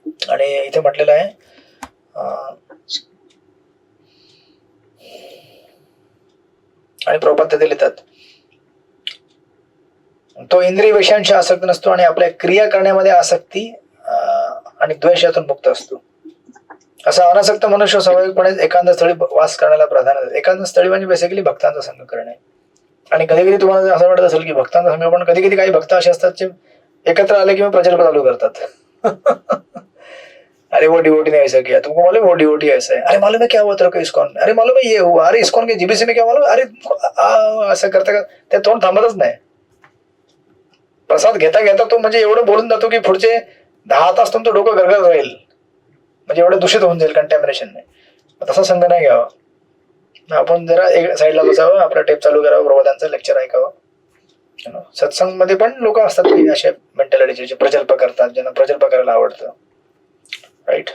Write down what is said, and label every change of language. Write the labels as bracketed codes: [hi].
[mr] आणि इथे म्हटलेलं आहे आणि प्रभुपाद ते लिहितात, तो इंद्रिय विषयांशी आसक्त नसतो आणि आपल्या क्रिया करण्यामध्ये आसक्ती आणि द्वेष यातून मुक्त असतो. असा अनासक्त मनुष्य स्वाभाविकपणे एकांत स्थळी वास करण्याला प्राधान्य देतो. एकांत स्थळी म्हणजे बेसिकली भक्तांचा संग करणे. आणि कधी कधी तुम्हाला असं वाटत असेल की भक्तांचा संग, पण कधी कधी काही भक्त असे असतात जे एकत्र आले किंवा प्रकल्प चालू करतात. [hi] अरे वो डिवोटी ने ऐसा किया, तुमको मालूम है वो डिवोटी ऐसा है, अरे मालूम है क्या हुआ तेरे को इस्कॉन में, अरे मालूम है ये हुआ, अरे इस्कॉन के जीबीसी में क्या मालूम है? [mr] अरे असं करता ते तोंड थांबतच नाही. प्रसाद घेता घेता तो म्हणजे एवढं बोलून जातो की पुढचे 10 तास तुमचं डोकं गरगरत राहील, म्हणजे एवढं दूषित होऊन जाईल कंटॅमिनेशनने. तसा संघ नाही घ्यावा. आपण जरा एक साईडला बसावं, आपला टेप चालू करावं, प्रबोधांचं लेक्चर ऐकावं. सत्संग मध्ये पण लोक असतात की अशा मेंटॅलिटीचे, जे प्रजल्प करतात, ज्यांना प्रजल्प करायला आवडतं. राईट.